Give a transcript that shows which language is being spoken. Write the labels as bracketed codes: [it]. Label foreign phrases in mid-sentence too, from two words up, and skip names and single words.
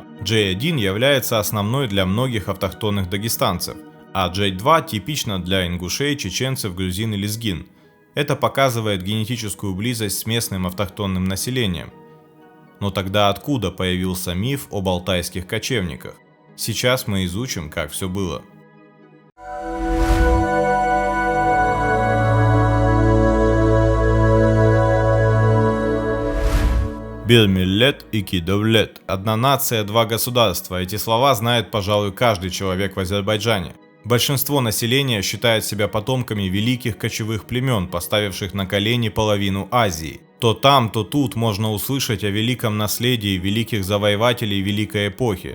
[ru] J1 является основной для многих автохтонных дагестанцев, а J2 типично для ингушей, чеченцев, грузин и лезгин. Это показывает генетическую близость с местным автохтонным населением. Но тогда откуда появился миф об алтайских кочевниках? Сейчас мы изучим, как все было. [tr] Bir millet, iki devlet. [ru] Одна нация, два государства. Эти слова знает, пожалуй, каждый человек в Азербайджане. Большинство населения считает себя потомками великих кочевых племен, поставивших на колени половину Азии. То там, то тут можно услышать о великом наследии великих завоевателей великой эпохи.